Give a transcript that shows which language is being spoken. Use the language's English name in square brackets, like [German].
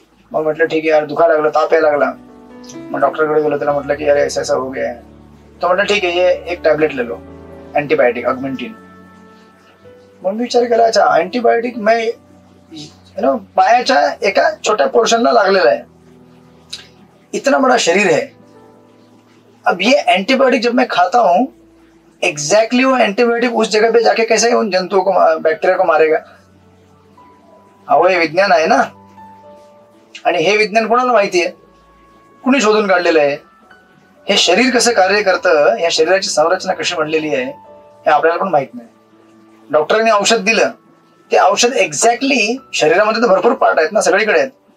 [Marathi] मग म्हटलं ठीक आहे यार, दुखायला लागलं, ताप यायला लागला. मग डॉक्टरकडे गेलो, त्याला म्हटलं की [Hindi] अरे ऐसा हो गया. [Marathi] तो म्हटलं ठीक आहे, [Hindi] ये एक टॅबलेट ले लो, [Marathi] अँटीबायोटिक ऑगमेंटिन. मग मी विचार केला, अच्छा अँटीबायोटिक मैं पायाच्या एका छोट्या पोर्शनला लागलेला आहे, [Hindi] इतना बड़ा शरीर है. अब ये एंटीबायोटिक जब मैं खाता हूं, एग्जैक्टली वो एंटीबायोटिक उस जगह पे जाके कैसे उन जंतुओं को, बैक्टीरिया को मारेगा. [Marathi] अहो हे विज्ञान आहे ना. आणि हे विज्ञान कोणाला माहिती आहे? कुणी शोधून काढलेलं आहे? हे शरीर कसं कार्य करतं, या शरीराची संरचना कशी बनलेली आहे हे आपल्याला पण माहित नाही. डॉक्टरांनी औषध दिलं, ते औषध एक्झॅक्टली शरीरामध्ये तर भरपूर पार्ट आहेत ना, सगळीकडे आहेत.